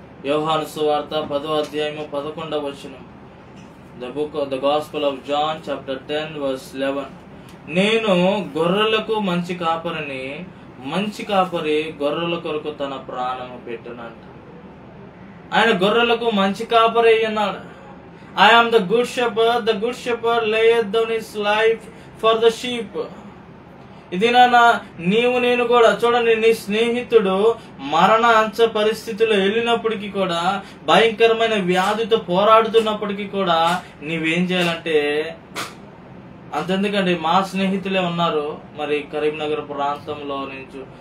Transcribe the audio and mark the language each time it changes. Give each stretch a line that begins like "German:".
Telugu: యోహాను సువార్త 10వ అధ్యాయము 11వ వచనం.
English: The Gospel of John chapter 10:11.
Telugu: నేను గొర్రెలకు మంచి కాపరిని, మంచి కాపరి గొర్రెల కొరకు తన ప్రాణము పెట్టునంట. ఆయన గొర్రెలకు మంచి కాపరి అన్నాడు.
English: I am the good shepherd layeth down his life for the sheep.
Telugu: ఇది నాన్న నీవు నేను కూడా చూడండి. నీ స్నేహితుడు మరణ అంచ పరిస్థితిలో వెళ్ళినప్పటికీ కూడా, భయంకరమైన వ్యాధితో పోరాడుతున్నప్పటికీ కూడా నీవేం చేయాలంటే, అంతెందుకండి మా స్నేహితులే ఉన్నారు మరి కరీంనగర్ ప్రాంతంలో నుంచి.